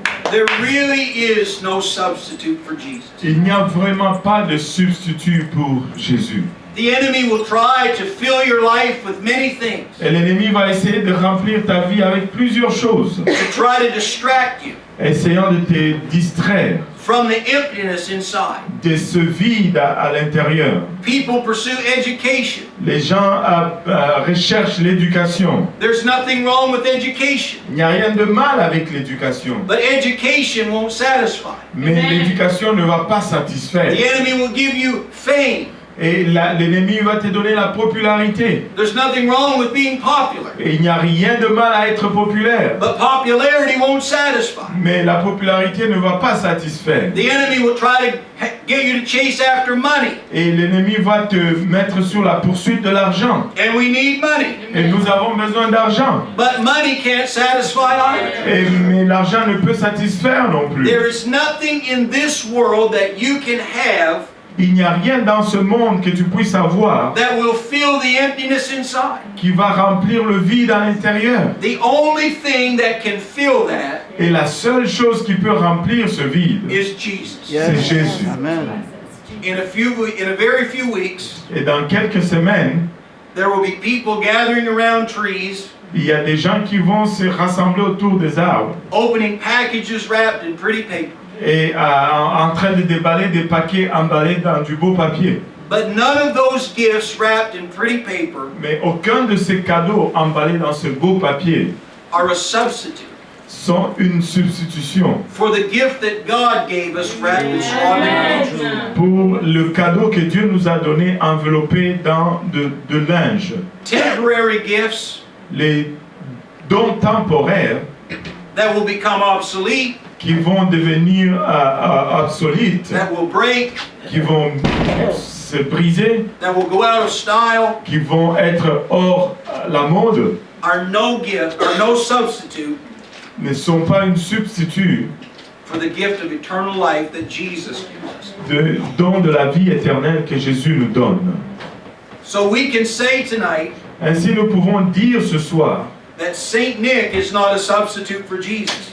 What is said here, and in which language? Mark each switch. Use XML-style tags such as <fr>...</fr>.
<en>There really is no substitute for Jesus.</en> <fr>Il n'y a vraiment pas de substitut pour Jésus.</fr> <en>The enemy will try to fill your life with many things,</en> <fr>Et l'ennemi va essayer de remplir ta vie avec plusieurs choses,</fr> <en>to try to distract you</en> <fr>essayant de te distraire</fr> <en>from the emptiness inside.</en> <fr>de ce vide à l'intérieur.</fr> <en>People pursue education.</en> <fr>Les gens recherchent l'éducation.</fr> <en>There's nothing wrong with education,</en> <fr>Il n'y a rien de mal avec l'éducation,</fr> <en>but education won't satisfy.</en> <fr>mais l'éducation ne va pas satisfaire.</fr> <en>The enemy will give you fame.</en> <fr>Et l'ennemi va te donner la popularité.</fr> <en>There's nothing wrong with being popular,</en> <fr>Et il n'y a rien de mal à être populaire,</fr> <en>but popularity won't satisfy.</en> <fr>mais la popularité ne va pas satisfaire.</fr> <en>The enemy will try to get you to chase after money,</en> <fr>Et l'ennemi va te mettre sur la poursuite de l'argent.</fr> <en>and we need money,</en> <fr>Et nous avons besoin d'argent.</fr> <en>but money can't satisfy either.</en> <fr>Mais l'argent ne peut satisfaire non plus.</fr> <en>There is nothing in this world that you can have</en> <fr>Il n'y a rien dans ce monde que tu puisses avoir</fr> <en>that will fill the emptiness inside.</en> <fr>qui va remplir le vide à l'intérieur.</fr> <en>The only thing that can fill that</en> <fr>Et la seule chose qui peut remplir ce vide,</fr> <en>is Jesus.</en> <fr>c'est Jésus.</fr> <en>In a very few weeks,</en> <fr>Et dans quelques semaines,</fr> <en>there will be people gathering around trees,</en> <fr>il y a des gens qui vont se rassembler autour des arbres</fr> <en>opening packages wrapped in pretty paper.</en> <fr>et en train de déballer des paquets emballés dans du beau papier.</fr> <en>But none of those gifts wrapped in pretty paper</en> <fr>Mais aucun de ces cadeaux emballés dans ce beau papier</fr> <en>are a substitute</en> <fr>sont une substitution</fr> <en>for the gift that God gave us wrapped in swaddling.</en> <fr>pour le cadeau que Dieu nous a donné enveloppé dans de linge.</fr> <en>Temporary gifts</en> <fr>Les dons temporaires</fr> <en>that will become obsolete,</en> <fr>qui vont devenir obsolètes,</fr> <en>that will break,</en> <fr>qui vont se briser,</fr> <en>that will go out of style,</en> <fr>qui vont être hors la mode,</fr> <en>are no gift, are no substitute</en> <fr>ne sont pas une substitut</fr> <en>for the gift of eternal life that Jesus gives us.</en> <fr>de don de la vie éternelle que Jésus nous donne.</fr> <en>So we can say tonight</en> <fr>Ainsi, nous pouvons dire ce soir</fr> <en>that Saint Nick is not a substitute for Jesus.</en>